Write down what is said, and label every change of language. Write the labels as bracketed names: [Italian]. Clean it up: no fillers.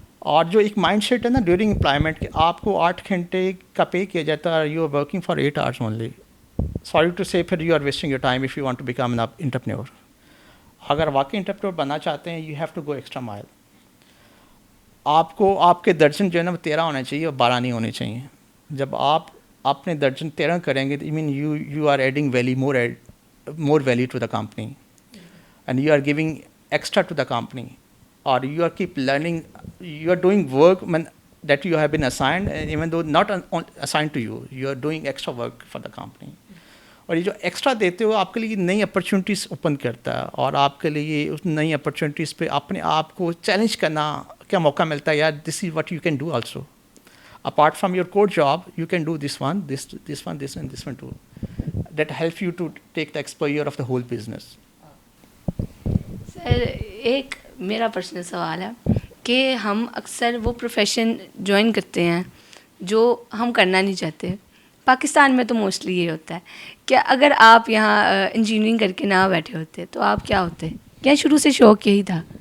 [Urdu] اور جو ایک مائنڈ سیٹ ہے نا ڈیورنگ امپلائمنٹ کہ آپ کو 8 گھنٹے کا پے کیا جاتا ہے, [English] You are working for 8 hours only. Sorry to say پھر you are wasting your time if you want to become an entrepreneur. [Urdu] اگر واقعی انٹرپرینور بننا چاہتے ہیں, [English] You have to go extra mile. [Urdu] آپ کو آپ کے درجن جو ہے نا وہ 13 ہونے چاہیے اور 12 نہیں ہونے چاہیے. جب آپ اپنے درجن 13 کریں گے, [English] Mean you are adding more value to the company, and you are giving extra to the company, or you are keep learning, you are doing work that you have been assigned, and even though not assigned to you, you are doing extra work for the company. [Urdu] اور یہ جو extra دیتے ہو آپ کے لیے نئی opportunities open کرتا ہے, اور آپ کے لیے اس نئی اپرچونیٹیز پہ اپنے آپ کو چیلنج کرنا کا موقع ملتا ہے. یار [English] This is what you can do also apart from your core job, you can do this one, this one, this and this one too. That helps you to take the exposure of the whole business. [Urdu] سر ایک میرا personal سوال ہے کہ ہم اکثر وہ profession join کرتے ہیں جو ہم کرنا نہیں چاہتے. پاکستان میں تو موسٹلی یہ ہوتا ہے کہ اگر آپ یہاں انجینئرنگ کر کے نہ بیٹھے ہوتے تو آپ کیا ہوتے؟ کیا شروع سے شوق یہی تھا؟